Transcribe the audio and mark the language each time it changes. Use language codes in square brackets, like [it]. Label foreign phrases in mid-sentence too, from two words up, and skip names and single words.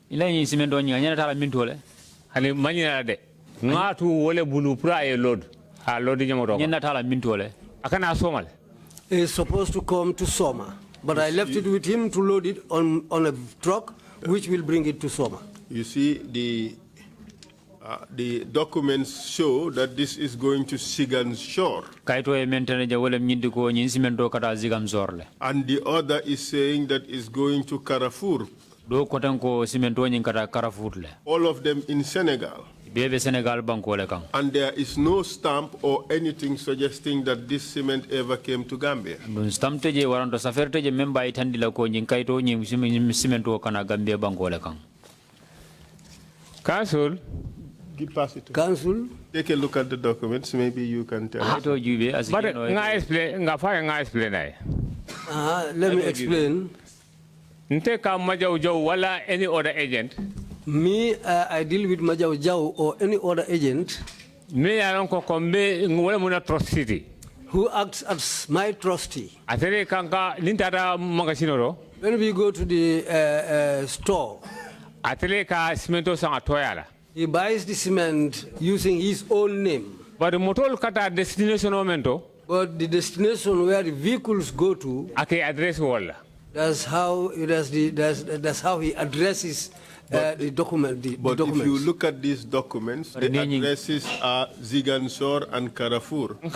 [en] It's supposed to come to Soma, but I left it with him to load it on a truck, which will bring it to Soma. You see, the documents show that this is going to Sigan's shore. And the other is saying that it's going to Carrefour. [man] Do kotanko cimento nyin kata Carrefour le. [en] All of them in Senegal. [man] Bebe Senegal banko le kang. [en] And there is no stamp or anything suggesting that this cement ever came to Gambia. [man] Dun stamp teje waranto saferte je memba itandi la ko nyin kaito nyin cimento kana Gambia banko le kang. [en] Council. Pass it to Council. Take a look at the documents. Maybe you can tell us. But explain. Let me explain. [man] Nteka Majau Jau wala [en] any other agent. Me, I deal with Majau Jau or any other agent. [man] Me alonko kombe ngwele muna trust city. [en] Who acts as my trustee. [man] Atere kanka lintara magasinoro. [en] When we go to the store, [man] atere ka cemento sang atoyala. [en] He buys the cement using his own name. But the motor [man] kata destination momento. [en] But the destination where the vehicles go to, [man] ake address wala. [en] That's how that's how he addresses the document. But if you look at these documents, the addresses are Zigansor and Carrefour.